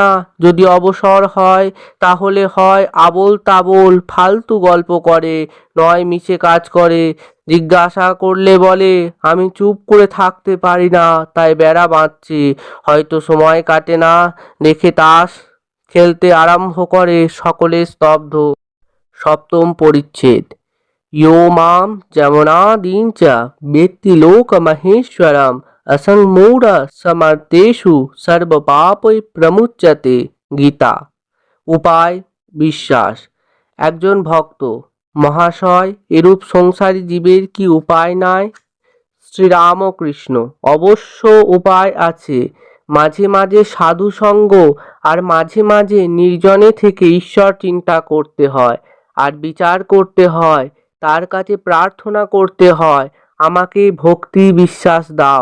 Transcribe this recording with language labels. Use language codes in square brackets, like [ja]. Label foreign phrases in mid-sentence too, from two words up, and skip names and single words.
[bn] যদি অবসর হয়, তাহলে হয় আবোল তাবোল ফালতু গল্প করে, নয় মিছে কাজ করে। জিজ্ঞাসা করলে বলে, আমি চুপ করে থাকতে পারি না, তাই বেড়া বাঁধছি। হয়তো সময় কাটে না দেখে তাস খেলতে আরম্ভ করে। সকলে স্তব্ধ। সপ্তম পরিচ্ছেদ। [sa] यो मां जमुनादींच वेत्ति लोकमहेश्वरम् असंमूढ समर्थेषु सर्वपापै प्रमुच्यते। [bn] গীতা। উপায়: বিশ্বাস। একজন ভক্ত: মহাশয়, এরূপ সংসারী জীবের কি উপায় নাই? শ্রীরামকৃষ্ণ: অবশ্য উপায় আছে। মাঝে মাঝে সাধু সঙ্গ আর মাঝে মাঝে নির্জনে থেকে ঈশ্বর চিন্তা করতে হয়, আর বিচার করতে হয়, তার কাছে প্রার্থনা করতে হয়, আমাকে ভক্তি বিশ্বাস দাও।